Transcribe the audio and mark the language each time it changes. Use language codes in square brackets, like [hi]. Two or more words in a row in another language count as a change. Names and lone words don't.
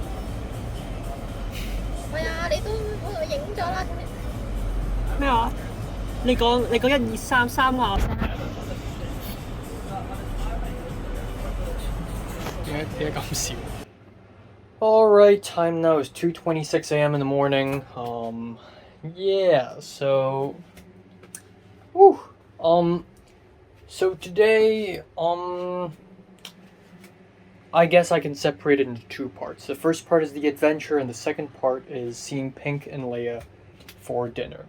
[yue] 喂啊！你都影咗啦。咩話？你講1、2、3個我先。點解咁少？ [en] Alright, time now is 2:26 a.m. in the morning. Yeah, so... Whew. So today, I guess I can separate it into two parts. The first part is the adventure, and the second part is seeing Pink and Leia for dinner.